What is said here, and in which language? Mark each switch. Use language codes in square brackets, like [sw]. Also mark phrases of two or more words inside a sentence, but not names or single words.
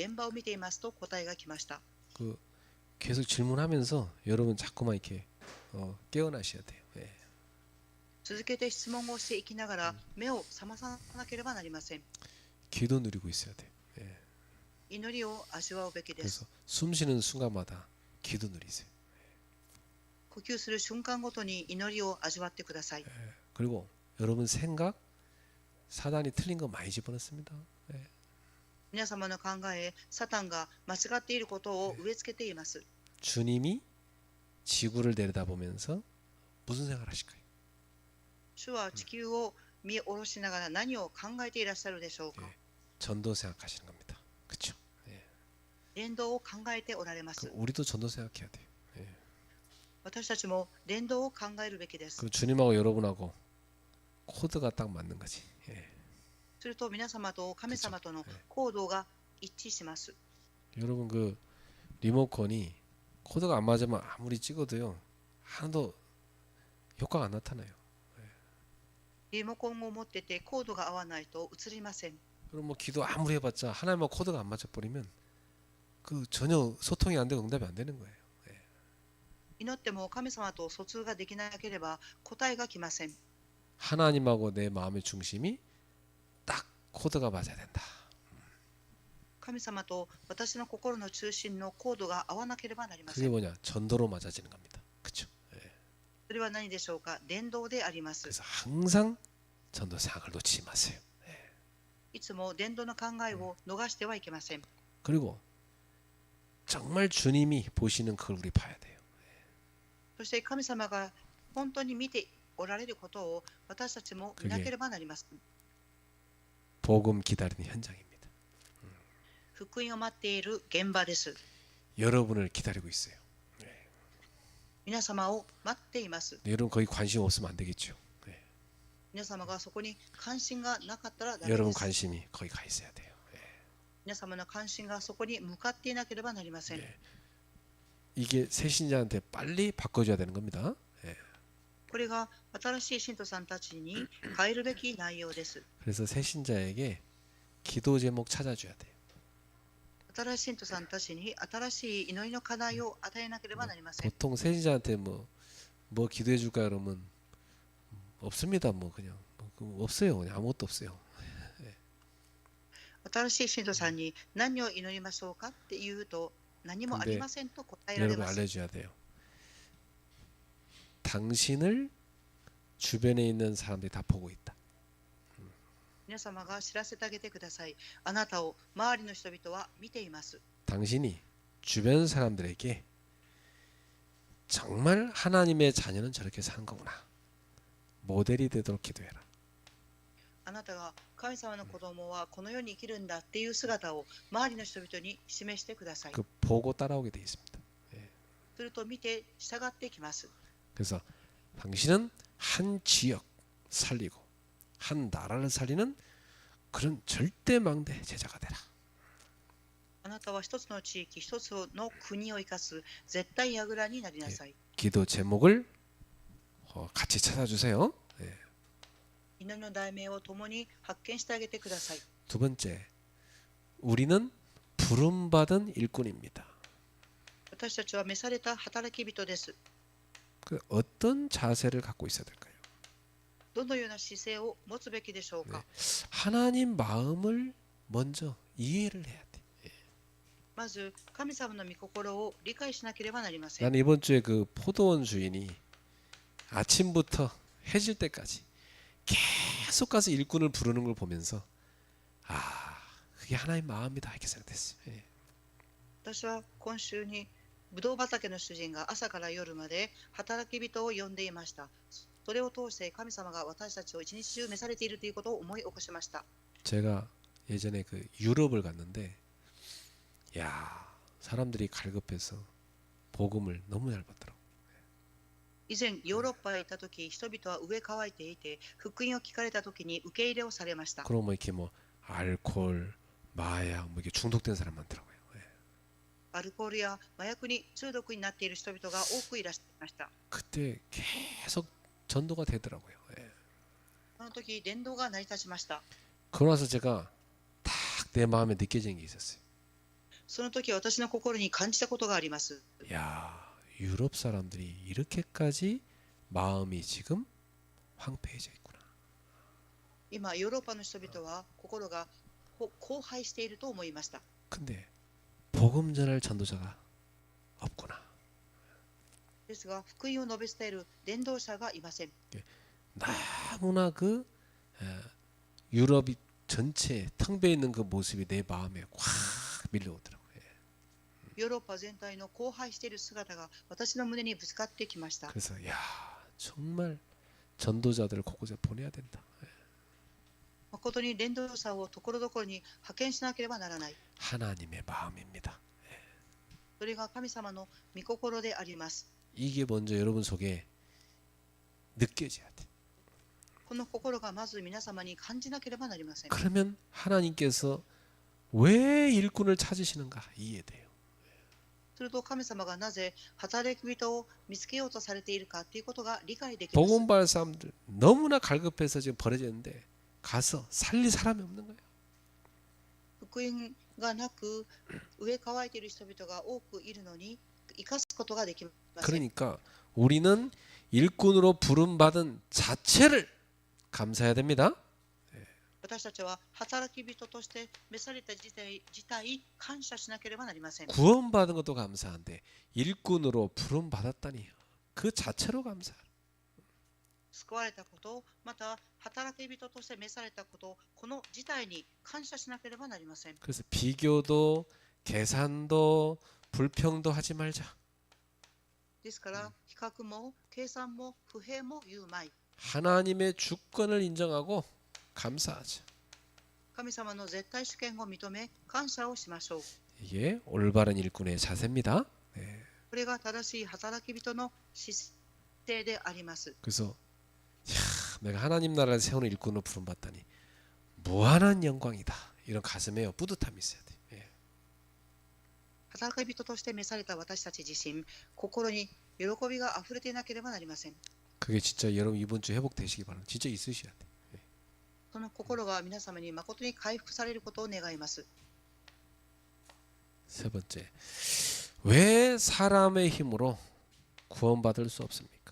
[ko] 그 계속 질문하면서 여러분 자꾸만 이렇게 깨어나셔야 돼요. 예. [ja] 続けて質問をしていきながら目を覚まさなければなりません。 [ko] 기도 누리고 있어야 돼요. 예. [ja] 祈りを味わうべきです。 [ko] 그래서 숨 쉬는 순간마다 기도 누리세요. [ja] 呼吸する瞬間ごとに祈りを味わってください。 [ko] 그리고 여러분 생각 사단이 틀린 거 많이 집어넣습니다. 예. [ja] 皆様の考え、サタンが間違っていることを植え付けています。 [ko] 주님이 지구를 내려다보면서 무슨 생각을 하실까요? [ja] 主は地球を見下ろしながら何を考えていらっしゃるでしょうか。 [ko] 전도 생각하시는 겁니다. 그렇죠? [ja] 伝道を考えておられます。 [ko] 우리도 전도 생각해야 돼요. [ja] 私たちも伝道を考えるべきです。 [ko] 그 주님하고 여러분하고 코드가 딱 맞는 거지. 예. [ja] すると皆様と神様との行動が一致します。 [ko] 여러분 그 리모컨이 코드가 안 맞으면 아무리 찍어도요 하나도 효과가 안 나타나요. [ja] リモコンを持っててコードが合わないと映りません。 [ko] 그럼 뭐 기도 아무리 해봤자 하나님과 코드가 안 맞아 버리면 그 전혀 소통이 안 되고 응답이 안 되는 거예요. [ja] 祈っても神様と疎通ができなければ答えが来ません。 [ko] 하나님하고 내 마음의 중심이 딱 코드가 맞아야 된다. [ja] 神様と私の心の中心のコードが合わなければなりませ [ko] 그게 [ja] ん。 [ko] 뭐냐? 전도로 맞아지는 겁니다. 그렇죠? [ja] それは何でしょうか。伝道であります。 [ko] 그래서 항상 전도 생각을 놓치지 마세요. [ja] いつも伝道の考えを逃してはいけません。 [ko] 그리고 정말 주님이 보시는 그걸 우리 봐야 돼요. [ja] そして神様が本当に見ておられることを私たちも見なければなりません。 [ko] 복음 기다리는 현장입니다. [ja] 福音を待っている現場です。 [ko] 여러분을 기다리고 있어요. [ja] 皆様を待っています。 [ko] 여러분 거기 관심 없으면 안 되겠죠. [ja] 皆様がそこに関心がなかったらダメ [ko] 여러분 [ja] です。 [ko] 관심이 거기 가 있어야 돼요. [ja] 皆様の関心がそこに向かっていなければなりません。 [ko] 이게 새신자한테 빨리 바꿔줘야 되는 겁니다. [ja] これが新しい信徒さんたちに変えるべき内容です。 [ko] 그래서 새신자에게 기도 제목 찾아줘야 돼요. [ja] 新しい信徒さんたちに新しい祈りの課題を与えなければなりません。 [ko] 보통 새신자한테 뭐 기도해 줄까 그러면 없습니다. 뭐 그냥 없어요. 그냥 아무것도 없어요. [ja] 新しい信徒さんに何を祈りましょうかって言うと何もありませんと答えられ [ko] 여러분 [ja] ます。 [ko] 알려줘야 돼요. 당신을 주변에 있는 사람들이 다 보고 있다. [ja] 皆様が知らせてあげてください。あなたを周りの人々は見ています。 [ko] 당신이 주변 사람들에게 정말 하나님의 자녀는 저렇게 사는 거구나. 모델이 되도록 기도해라. [ja] あなたが神様の子供はこの世に生きるんだっていう姿を周りの人々に示してください。 [ko] 그 보고 따라오게 돼 있습니다. [ja] すると見て従ってきます。 [ko] 그래서 당신은 한 지역 살리고 한 나라를 살리는 그런 절대 망대 제자가 되라. [ja] あなたは一つの地域、一つの国を生かす絶対櫓になりなさい。 [ko] 기도 제목을 같이 찾아주세요. [ja] 祈りの題名を共に発見してあげてください。 [ko] 두 번째, 우리는 부름받은 일꾼입니다. [ja] 私たちは召された働き人です。 [ko] 그 어떤 자세를 갖고 있어야 될까요? [ja] どのような姿勢を持つべきでしょうか。 [ko] 하나님 마음을 먼저 이해를 해야 돼. [ja] まず神様の御心を理解しなければなりません。 [ko] 나는 이번 주에 그 포도원 주인이 아침부터 해질 때까지 계속 가서 일꾼을 부르는 걸 보면서 그게 하나님 마음이다 이렇게 생각했어요. [ja] 私は今週にブドウ畑の主人が朝から夜まで働き人を呼んでいました。それを通して神様が私たちを一日中召されているということを思い起こしました。 [ko] 제가 예전에 그 유럽을 갔는데 야 사람들이 갈급해서 복음을 너무 잘 받더라고. [ja] 以前ヨーロッパへ行った時、人々は飢え渇いていて、福音を聞かれた時に受け入れをされました。 [ko] 그럼 뭐 이렇게 뭐 알코올, 마약 뭐 이게 중독된 사람 많더라고요. [ja] アルコールや麻薬に中毒になっている人々が多くいらっしゃいました。 [ko] 그때 계속 전도가 되더라고요. [ja] その時、伝道が成り立ちました。 [ko] 그러고 나서 제가 딱 내 마음에 느껴진 게 있었어요. [ja] その時私の心に感じたことがあります。 [ko] 야, 유럽 사람들이 이렇게까지 마음이 지금 황폐해져 있구나. [ja] 今ヨーロッパの人々は心が荒廃していると思いました。 [ko] 근데 복음 전할 전도자가 없구나. [ja] ですが福音を述べ伝える伝道者がいません。 [ko] 너무나 그 유럽이 전체에 텅 비어 있는 그 모습이 내 마음에 확 밀려오더라고요. [ja] ヨーロッパ全体の荒廃している姿が私の胸にぶつかってきました。 [ko] 그래서 야, 정말 전도자들을 곳곳에 보내야 된다. [ja] 誠に伝道者をところどころに派遣しなければならない。 [ko] 하나님의 마음입니다. [ja] それが神様の御心であります。 [ko] 이게 먼저 여러분 속에 느껴져야 돼. [ja] この心がまず皆様に感じなければなりません。 [ko] 그러면 하나님께서 왜 일꾼을 찾으시는가 이해돼요. [ja] すると神様がなぜ働き人を見つけようとされているかということが理解できます。 [ko] 복음 받을 사람들 너무나 갈급해서 지금 버려졌는데 가서 살릴 사람이 없는 거예요. [ja] 福音がなく植え乾いている人々が多くいるのに生かすことができません。 [ko] 그러니까 우리는 일꾼으로 부름받은 자체를 감사해야 됩니다. [ja] 私たちは働き人として召された自体感謝しなければなりません。 [ko] 구원받은 것도 감사한데 일꾼으로 부름받았다니 그 자체로 감사해요. [ja] 救われたこと、また働き人として召されたこと、この事態に感謝しなければなりません。 [ko] 그래서 비교도 계산도 불평도 하지 말자. [ja] ですから比較も計算も不平も言うまい。 [ko] 하나님의 주권을 인정하고 감사하자. [ja] 神様の絶対主権を認め感謝をしましょう。 [ko] 이게 올바른 일꾼의 자세입니다. [ja] これが正しい働き人の姿勢であります。 [ko] 그래서 야, 내가 하나님 나라를 세우는 일꾼으로 부름받다니 무한한 영광이다. 이런 가슴에 뿌듯함이 있어야 돼. [ja] 働き人として召された私たち自身、心に喜びがあふれていなければなりません。 [ko] 그게 진짜 여러분 이번 주 회복되시기 바랍니다. 진짜 있으셔야 돼. [ja] その心が皆様に誠に回復されることを願います。 [ko] 세 번째, 왜 사람의 힘으로 구원받을 수 없습니까?